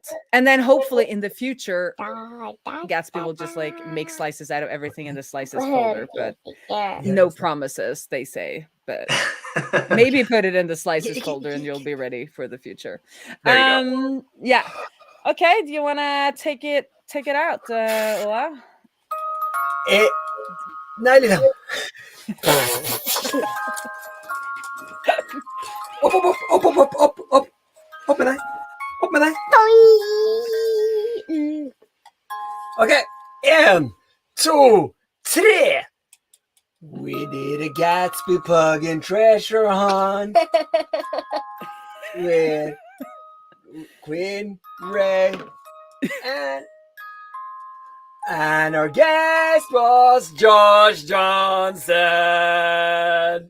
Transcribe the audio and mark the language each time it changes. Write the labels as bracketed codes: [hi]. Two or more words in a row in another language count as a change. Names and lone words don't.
[en] And then hopefully in the future, Gatsby will just like make slices out of everything in the slices folder, but no promises, they say. But maybe put it in the slices folder and you'll be ready for the future. There you go. Yeah. Okay. Do you want to take it out, Ola? [no] Nei, Lilla. Opp med deg. Opp med deg. [en] Okay, 1, 2, 3. We did a Gatsby plug-in treasure hunt with Queen Raae and our guest was Josh Johnson.